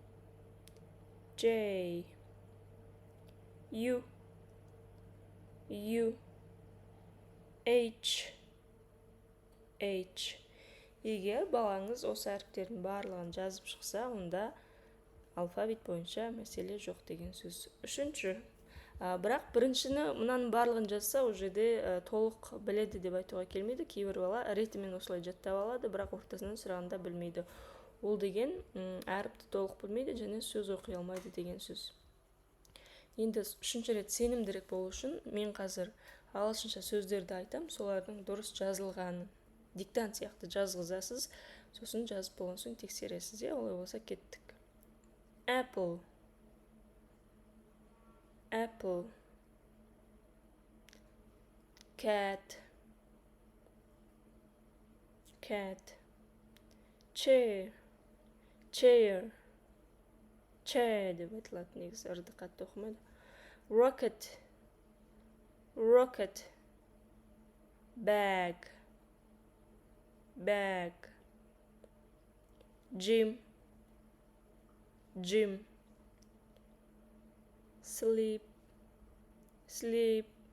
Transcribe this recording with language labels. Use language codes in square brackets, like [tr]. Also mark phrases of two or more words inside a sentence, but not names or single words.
[en] J, U, U, H, H. [kk] Егер балаңыз осы әріптердің барлығын жазып шықса, онда алфавит бойынша мәселе жоқ деген сөз. Үшінші, бірақ біріншіні мұнаның барлығын жазса, ол жерде толық біледі деп айтуға келмейді. Кейбір бала ретімен осылай жаттап алады, бірақ ортасынан сұрағанда білмейді. Ол деген әріпті толық білмейді және сөз оқи алмайды деген сөз. Енді үшінші рет сенімдірек болу үшін мен қазір ағылшынша сөздерді айтам, солардың дұрыс жазылғанын диктант сияқты жазғызасыз, сосын жазып болған соң тексересіз. Олай болса кеттік. [en] Apple, Apple, cat, cat, chair, chair, chair [kk] деп айтылады, негізі ырды қатты оқымайды. [en] Rocket, rocket, bag, bag, gym, gym, sleep, sleep,